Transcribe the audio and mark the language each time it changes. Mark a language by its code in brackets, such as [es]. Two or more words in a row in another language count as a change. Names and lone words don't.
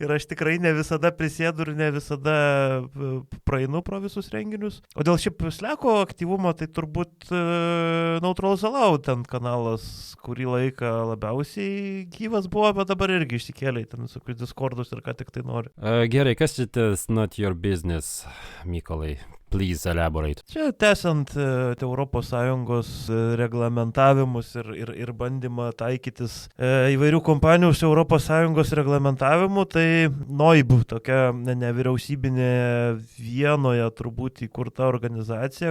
[lt] Ir aš tikrai ne visada prisėdu ir ne visada praeinu pro visus renginius. O dėl šiaip Slack'o aktyvumo, tai turbūt Neutral Zalaud ten kanalas kurį laiką labiausiai gyvas buvo, bet dabar irgi išsikėlė ten visokius Discordus ir ką tik tai nori. Gerai, kas čia tas [en] not your business, [lt] Mykolai? [en] Please elaborate. [lt] Čia tęsiant ES reglamentavimus ir bandymą taikytis įvairių kompanijų su ES reglamentavimu, tai NOIB, tokia nevyriausybinė Vienoje turbūt įkurta organizacija,